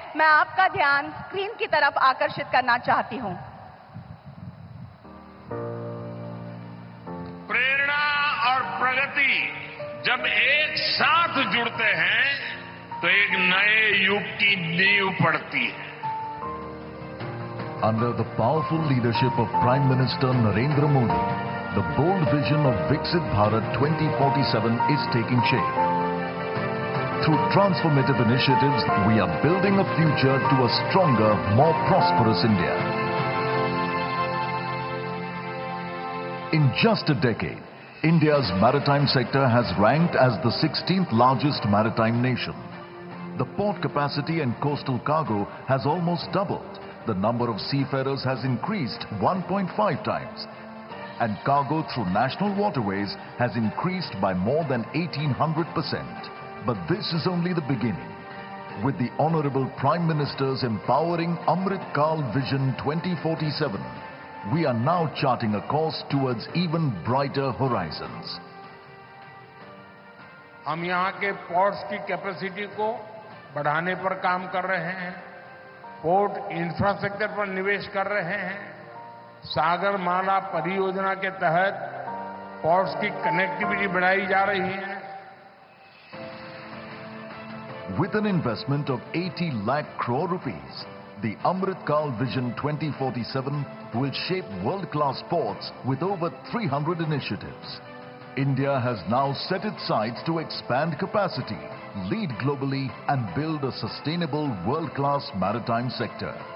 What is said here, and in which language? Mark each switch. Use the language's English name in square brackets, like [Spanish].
[Hindi] मैं आपका ध्यान स्क्रीन की तरफ आकर्षित करना चाहती हूं। प्रेरणा और प्रगति जब एक साथ जुड़ते हैं तो एक नए युग की नींव पड़ती है। [English] Under the powerful leadership of Prime Minister Narendra Modi, the bold vision of Viksit Bharat 2047 is taking shape. Through transformative initiatives, we are building a future to a stronger, more prosperous India. In just a decade, India's maritime sector has ranked as the 16th largest maritime nation. The port capacity and coastal cargo has almost doubled. The number of seafarers has increased 1.5 times. And cargo through national waterways has increased by more than 1800%. But this is only the beginning. With the Honorable Prime Minister's empowering Amrit Kal Vision 2047, we are now charting a course towards even brighter horizons. [Hindi] हम यहाँ के ports की capacity को बढ़ाने पर काम कर रहे हैं। पोर्ट इंफ्रास्ट्रक्चर पर निवेश कर रहे हैं। सागरमाला परियोजना के तहत पोर्ट्स की कनेक्टिविटी बढ़ाई जा रही है। [English] With an investment of 80 lakh crore rupees, the Amrit Kaal Vision 2047 will shape world-class ports with over 300 initiatives. India has now set its sights to expand capacity, lead globally and build a sustainable world-class maritime sector.